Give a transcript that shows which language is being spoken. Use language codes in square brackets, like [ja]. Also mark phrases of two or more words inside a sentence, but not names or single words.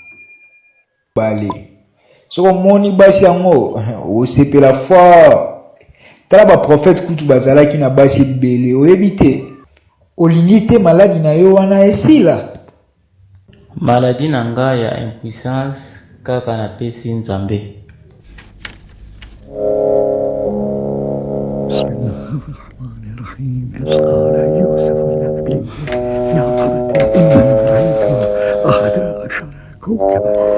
[ln] Soko moni basi yango osepela fort. Tala ba prophète kutu bazalaki na basi bele oyebi te. Olingi te maladi na yo wana esila. Maladi na nga ya impuissance kaka na pesi Nzambe. [ar] إذ قال يوسف لأبيه يا أبت إني رأيت 11 كوكبا